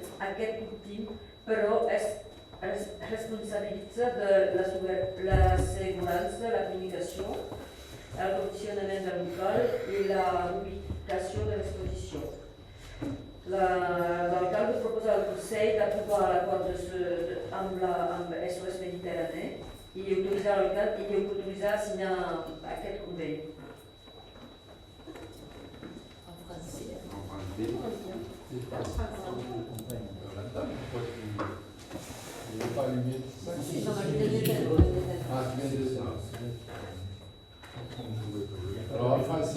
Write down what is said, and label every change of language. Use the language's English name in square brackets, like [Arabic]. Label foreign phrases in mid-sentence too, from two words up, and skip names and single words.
[Catalan] Aquest últim, però, es responsabilitza de l'assegurança, la comunicació, el condicionament del local i la ubicació de l'exposició. L'alcalde proposa al Consell d'aprovar l'acord amb SOS Mediterrània i autoritzar l'alcalde a signar aquest conveni. [French] Il n'est pas allumé. Si, j'en ai des Ah, tu viens de ça. Alors en français.